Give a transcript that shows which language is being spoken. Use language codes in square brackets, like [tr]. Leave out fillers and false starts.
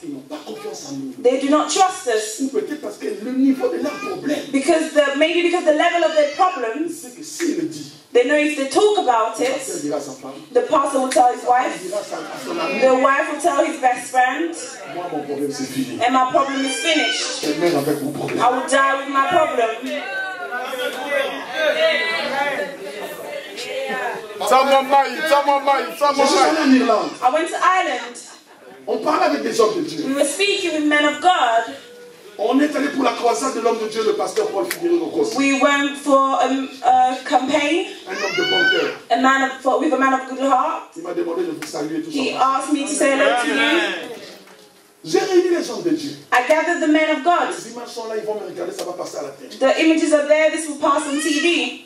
[fr] ils n'ont pas confiance en nous. [en] they do not trust us. [fr] Ou peut-être parce que le niveau de leurs problèmes, [en] Maybe because the level of their problems, [fr] c'est que s'il le dit, [en] they know if they talk about [fr] le pasteur [en] it, [fr] dira à sa femme, [en] the pastor will tell his [fr] il [en] wife, [fr] dira à son ami, [en] the wife will tell his best friend, [fr] moi mon problème c'est fini. [en] and my problem is finished. [fr] Je meurs avec mon problème. [en] I will die with my problem. [fr] Je suis allé en Irlande. [en] I went to Ireland. [fr] On parlait avec des hommes de Dieu. [en] We were speaking with men of God. [fr] On est allé pour la croisade de l'homme de Dieu, le pasteur Paul Figueroa Cos. [en] We went for a campaign, [fr] Un homme de bon cœur. [en] with a man of good heart. [fr] Il m'a demandé de vous saluer tout [en] He [fr] ça. [en] asked me to say hello to you. [fr] J'ai réuni les hommes de Dieu. [en] I gathered the men of God. [fr] Les images sont là, ils vont me regarder, ça va passer à la télé. [en] The images are there, this will pass on TV.